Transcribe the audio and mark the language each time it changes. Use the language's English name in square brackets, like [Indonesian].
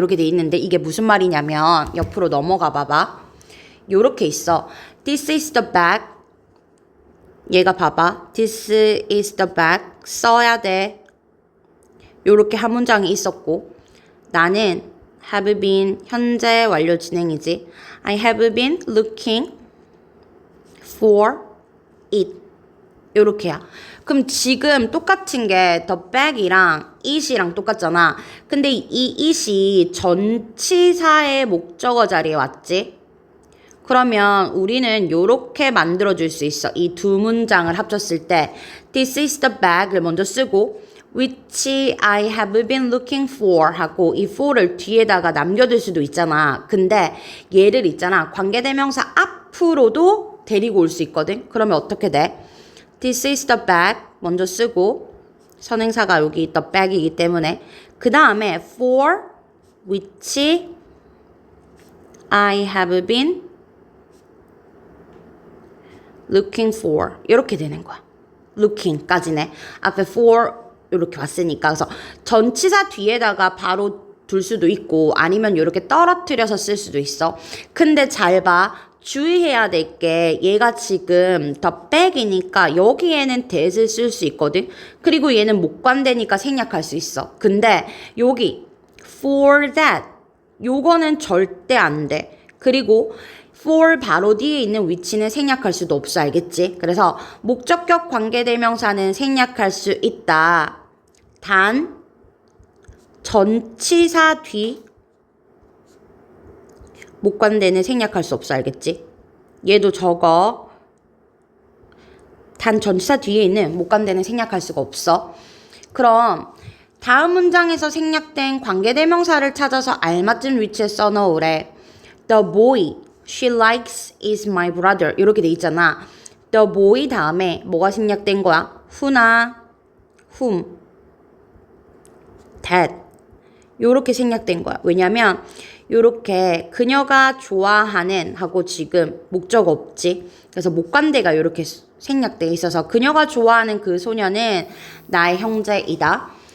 [Korean] 이렇게 돼 있는데 이게 무슨 말이냐면 옆으로 넘어가 봐봐. 요렇게 있어. [English] This is the bag. [Korean] 얘가 봐봐. [English] This is the bag. [Korean] 써야 돼. 요렇게 한 문장이 있었고 나는 have been 현재 완료 진행이지. [English] I have been looking for it. [Korean] 요렇게야. 그럼 지금 똑같은 게 the bag이랑 it이랑 똑같잖아. 근데 이 it이 전치사의 목적어 자리에 왔지. 그러면 우리는 요렇게 만들어줄 수 있어. 이 두 문장을 합쳤을 때 [English] This is the bag [Korean] 을 먼저 쓰고 [English] which I have been looking for [Korean] 하고 이 for를 뒤에다가 남겨둘 수도 있잖아. 근데 얘를 있잖아. 관계대명사 앞으로도 데리고 올 수 있거든. 그러면 어떻게 돼? [English] This is the bag [Korean] 먼저 쓰고 선행사가 여기 the bag이기 때문에 그 다음에 [English] for which I have been looking for [Korean] 이렇게 되는 거야. looking까지네. 앞에 for 이렇게 왔으니까. 그래서 전치사 뒤에다가 바로 둘 수도 있고 아니면 이렇게 떨어뜨려서 쓸 수도 있어. 근데 잘 봐. 주의해야 될 게 얘가 지금 the bag이니까 여기에는 that을 쓸 수 있거든. 그리고 얘는 목관대니까 생략할 수 있어. 근데 여기 for that 요거는 절대 안 돼. 그리고 for 바로 뒤에 있는 위치는 생략할 수도 없어. 알겠지? 그래서 목적격 관계대명사는 생략할 수 있다. 단 전치사 뒤 목관대는 생략할 수 없어. 알겠지? 얘도 적어. 단 전치사 뒤에 있는 목관대는 생략할 수가 없어. 그럼 다음 문장에서 생략된 관계대명사를 찾아서 알맞은 위치에 써넣으래. [English] The boy she likes is my brother. [Korean] 이렇게 돼 있잖아. The boy 다음에 뭐가 생략된 거야? who나 whom, that 요렇게 생략된 거야. 왜냐면 요렇게 그녀가 좋아하는 하고 지금 목적 없지. 그래서 목관대가 요렇게 생략돼 있어서 그녀가 좋아하는 그 소녀는 나의 형제이다.